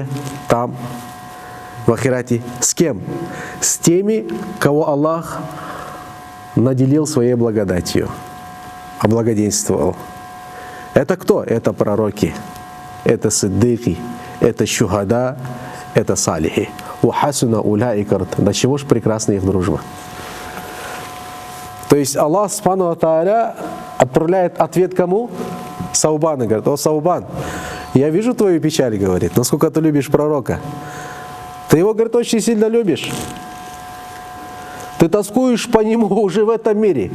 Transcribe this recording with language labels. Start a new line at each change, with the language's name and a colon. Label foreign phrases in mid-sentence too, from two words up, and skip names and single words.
Russian: Там, в ахирате. С кем? С теми, кого Аллах наделил своей благодатью, облагоденствовал. Это кто? Это пророки, это сиддики, это шухада, это салихи.
Arabic: وحسن أولئك.
Russian: До чего ж прекрасна их дружба. То есть Аллах
Arabic: سبحانه وتعالى
Russian: отправляет ответ кому? Саубану. Говорит: о, Саубан, я вижу твою печаль, говорит, насколько ты любишь пророка. Ты его, говорит, очень сильно любишь. Ты тоскуешь по нему уже в этом мире.